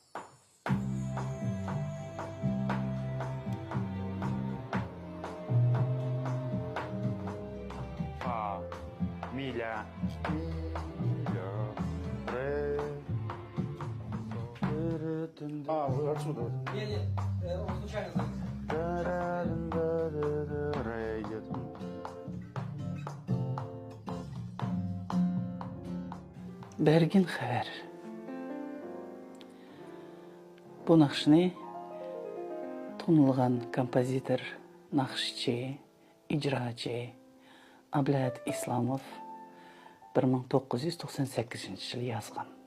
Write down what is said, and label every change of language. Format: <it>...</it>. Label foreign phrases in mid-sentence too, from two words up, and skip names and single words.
<ru>Фа, миля, ре. А, вы отсюда. Нет, он случайно завис. Ре идет.</ru> <crh>Bergin xəbər. Bu naqşını tanılğan kompozitor, naqşçı, icraçı Ablat İslamov 1998 yılı yazğan.</crh>